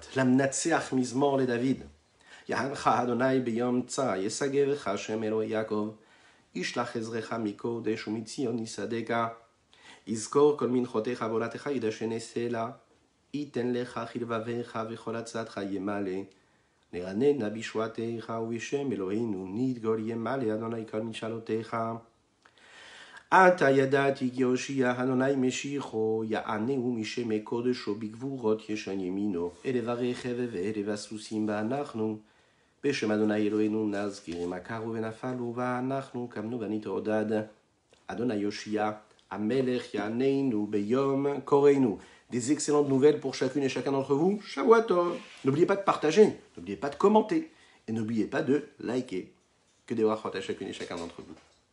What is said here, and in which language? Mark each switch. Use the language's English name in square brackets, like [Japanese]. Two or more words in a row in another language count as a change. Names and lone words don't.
[Hebrew] למנצח מזמור לדוד. יענך אדוני ביום צר, יסגרך השם אלוהי יעקב, ישלח עזרך מקודש ומציון יסעדך, יזכור כל מנחותיך ועולתך ידשני סלע, ייתן לך חלבביך וכל עצתך ימלא, נרננה בישועתך ובשם אלהינו נדגל ימלא ה' כל משאלותיך. עתה ידעתי כי הושיע ה' משיחו יענהו משמי קדשו בגבורות ישע ימינו אלה ברכב ואלה בסוסים ואנחנו בשם אדוני אלוהינו נזכיר מכרו ונפלו ואנחנו קמנו ונתעודד. אדוני יושיע, המלך יעננו ביום קוראנו. [French] Des excellentes nouvelles pour chacune et chacun d'entre vous. [Hebrew] שבוע טוב. [French] N'oubliez pas de partager, n'oubliez pas de commenter et n'oubliez pas de liker. Que des brachot à chacune et chacun d'entre vous.